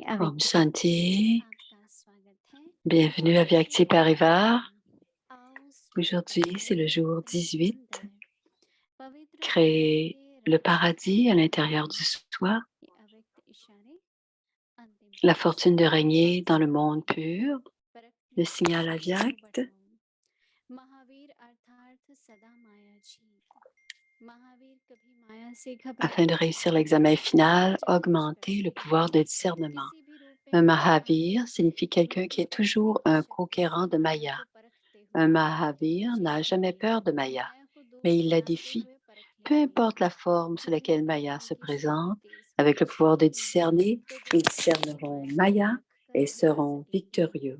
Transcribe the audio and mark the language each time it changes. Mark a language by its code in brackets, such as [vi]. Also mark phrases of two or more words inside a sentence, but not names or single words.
[hi] Om अव्यक्त Shanti. आपका स्वागत है। [fr] Bienvenue à Vyakti Parivar. [hi] आओ [fr] Aujourd'hui, c'est le jour 18. [hi] पवित्र [fr] Créer le paradis à l'intérieur du soi, [hi] अव्यक्त इशारे अंतिम [fr] la fortune de régner dans le monde pur, le signal Avyakt. Avyakt, [hi] महावीर अर्थात सदा माया जी महावीर कभी माया से [fr] afin de réussir l'examen final, augmenter le pouvoir de discernement. Un Mahavir signifie quelqu'un qui est toujours un conquérant de Maya. Un Mahavir n'a jamais peur de Maya, mais il la défie. Peu importe la forme sous laquelle Maya se présente, avec le pouvoir de discerner, ils discerneront Maya et seront victorieux.